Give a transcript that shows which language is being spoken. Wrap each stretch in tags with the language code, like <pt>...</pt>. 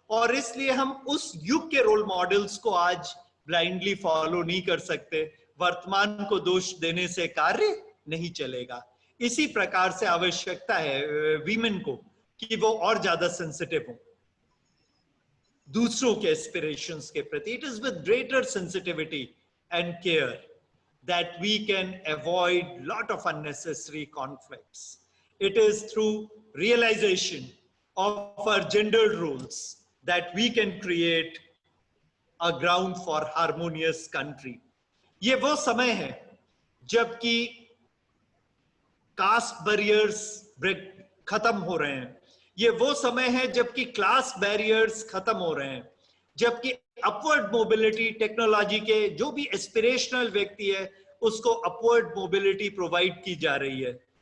<hi>और इसलिए हम उस युग के रोल मॉडल्स को आज ब्लाइंडली फॉलो नहीं कर सकते। वर्तमान को दोष देने से कार्य नहीं चलेगा। इसी प्रकार से आवश्यकता है वीमेन को कि वो और ज्यादा सेंसिटिव हो दूसरों के एस्पिरेशंस के प्रति।</hi> <en>It is with greater sensitivity and care that we can avoid lot of unnecessary conflicts. It is through realization of our gendered roles that we can create a ground for harmonious country.</en> <hi>ये वो समय है जबकि cast barriers खत्म हो रहे हैं। ये वो समय है जबकि क्लास बैरियर्स खत्म हो रहे हैं, जबकि अपवर्ड मोबिलिटी टेक्नोलॉजी के जो भी एस्पिरेशनल व्यक्ति है उसको अपवर्ड मोबिलिटी प्रोवाइड की जा रही है।</hi>